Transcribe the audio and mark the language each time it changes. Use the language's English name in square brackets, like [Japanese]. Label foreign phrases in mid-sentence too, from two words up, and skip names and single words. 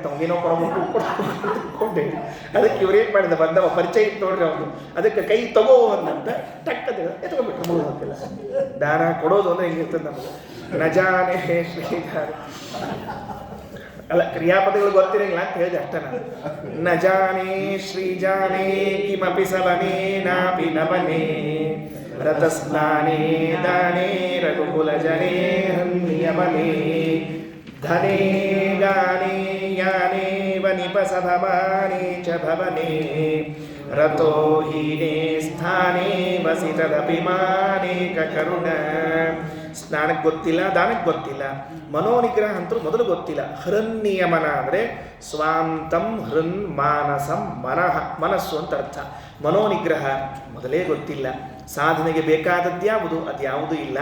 [Kannada] ಅವನೇನೋ ಕೊಡಬೇಕು ಕೊಡ್ಕೊಂಡೆ. ಅದಕ್ಕೆ ಇವ್ರೇನು ಮಾಡಿದ, ಬಂದವ ಪರಿಚಯ ಇತ್ತು ನೋಡ್ರಿ ಅವನು. ಅದಕ್ಕೆ ಕೈ ತಗೋ ಅಂತ ಟಕ್ಕದ ಎತ್ಕೊಂಡ್ಬಿಟ್ರು. ಮುಗಿದೋಗಿಲ್ಲ. ದಾನ ಕೊಡೋದು ಅಂದ್ರೆ ಹೆಂಗಿರ್ತದೆ ನಮಗೆ. [Sanskrit] ನಜಾನೆ ಶ್ರೀಧಾರ [Kannada] ಅಲ್ಲ, ಕ್ರಿಯಾಪದಗಳು ಗೊತ್ತಿರಂಗಿಲ್ಲ ಅಂತ ಹೇಳಿದೆ ಅಷ್ಟ ನಾನು. [Sanskrit] ನಜಾನೇ ಶ್ರೀಜಾನೇ ಕಿಮಪಿ ಸವನೇ ನಾಪಿ ನವನೇ ರತಸ್ನಾನೇ ದಾನೇ ರಘುಕುಲ ಜನೇ ನಿಯಮನೇ ಧನೇ ಗಾನೇ ಯಾನೇ ವನಿಪಸಭಮಾನೇ ಚ ಭವನೇ ರತೋ ಹೀನೇ ಸ್ಥಾನೇ ವಸಿತದಪಿ ಮಾನೇಕ ಕರುಣ. [Kannada] ಸ್ನಾನಕ್ಕೆ ಗೊತ್ತಿಲ್ಲ, ದಾನಕ್ಕೆ ಗೊತ್ತಿಲ್ಲ, ಮನೋನಿಗ್ರಹ ಅಂತೂ ಮೊದಲು ಗೊತ್ತಿಲ್ಲ. ಹೃನ್ನಿಯಮನ ಅಂದರೆ [Sanskrit] ಸ್ವಾಂತಂ ಹೃನ್ ಮಾನಸಂ ಮನಃ, [Kannada] ಮನಸ್ಸು ಅಂತ ಅರ್ಥ. ಮನೋನಿಗ್ರಹ ಮೊದಲೇ ಗೊತ್ತಿಲ್ಲ. ಸಾಧನೆಗೆ ಬೇಕಾದದ್ಯಾವುದು ಅದ್ಯಾವುದೂ ಇಲ್ಲ.